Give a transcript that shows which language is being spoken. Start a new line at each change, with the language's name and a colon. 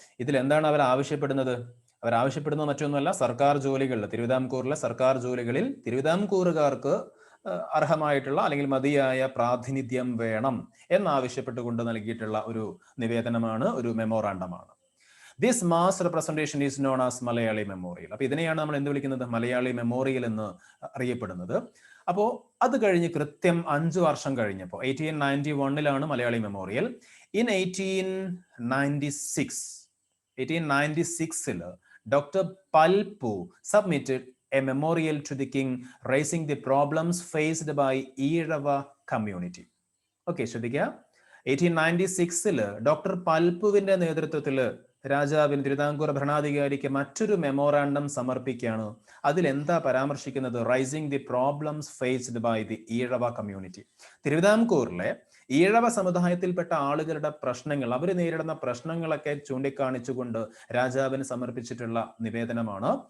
Malayalam: ഇതിൽ എന്താണ് അവർ ആവശ്യപ്പെടുന്നത് മറ്റൊന്നുമല്ല, സർക്കാർ ജോലികളിൽ, തിരുവിതാംകൂറിലെ സർക്കാർ ജോലികളിൽ തിരുവിതാംകൂറുകാർക്ക് അർഹമായിട്ടുള്ള അല്ലെങ്കിൽ മതിയായ പ്രാതിനിധ്യം വേണം എന്നാവശ്യപ്പെട്ടുകൊണ്ട് നൽകിയിട്ടുള്ള ഒരു നിവേദനമാണ്, ഒരു മെമ്മോറാണ്ടമാണ്.
English: This mass representation is known as Malayali memorial.
Malayalam: അപ്പൊ ഇതിനെയാണ് നമ്മൾ എന്ത് വിളിക്കുന്നത്? മലയാളി മെമ്മോറിയൽ എന്ന് അറിയപ്പെടുന്നത്. അപ്പോൾ അത് കഴിഞ്ഞ് കൃത്യം 5 വർഷം കഴിഞ്ഞപ്പോൾ 1891 Malayali memorial.
English: In 1896 doctor Palpu submitted a memorial to the king raising the problems faced by Eezhava community.
Malayalam: Okay, ശ്രദ്ധിക്കുക. 1896 ഡോക്ടർ പൽപുവിന്റെ നേതൃത്വത്തിൽ രാജാവിന്, തിരുവിതാംകൂർ ഭരണാധികാരിക്ക് മറ്റൊരു മെമ്മോറാണ്ടം സമർപ്പിക്കുകയാണ്. അതിൽ എന്താ പരാമർശിക്കുന്നത്?
English: Raising the problems faced by the Ezhava community.
Malayalam: തിരുവിതാംകൂറിലെ ഈഴവ സമുദായത്തിൽപ്പെട്ട ആളുകളുടെ പ്രശ്നങ്ങൾ, അവർ നേരിടുന്ന പ്രശ്നങ്ങളൊക്കെ ചൂണ്ടിക്കാണിച്ചുകൊണ്ട് രാജാവിന് സമർപ്പിച്ചിട്ടുള്ള നിവേദനമാണ്.